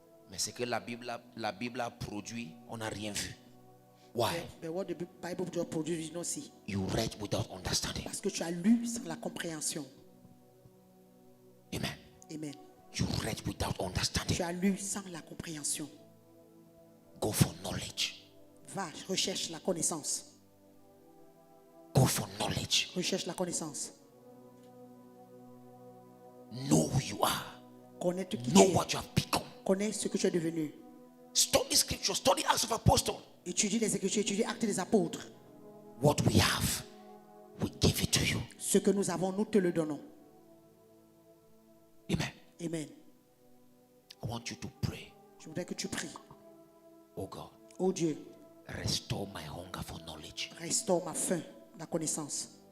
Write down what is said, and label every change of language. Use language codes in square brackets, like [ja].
[fr] Mais ce que la Bible a produit, on n'a rien vu. [en] Why? But what the Bible does produce, you don't see. You read without understanding. [fr] Parce que tu as lu sans la compréhension. Amen. Amen. [en] You read without understanding. [fr] Tu as lu sans la compréhension. [en] Go for knowledge. [fr] Va, recherche la connaissance. [en] Go for knowledge. [fr] Recherche la connaissance. [en] Know who you are. [fr] Connais qui tu [en] Know [fr] es. [en] what you have become. [fr] Connais ce que tu es devenu. [en] Study scripture, study Acts of Apostles. [fr] Étudie les Écritures, étudie Actes des Apôtres. [en] What we have, we give it to you. [fr] Ce que nous avons, nous te le donnons. Amen. Amen. [en] I want you to pray. [fr] Je voudrais que tu pries. [en] Oh God, [fr] Oh Dieu, [en] restore my hunger for knowledge. [fr] restaure ma faim, la connaissance.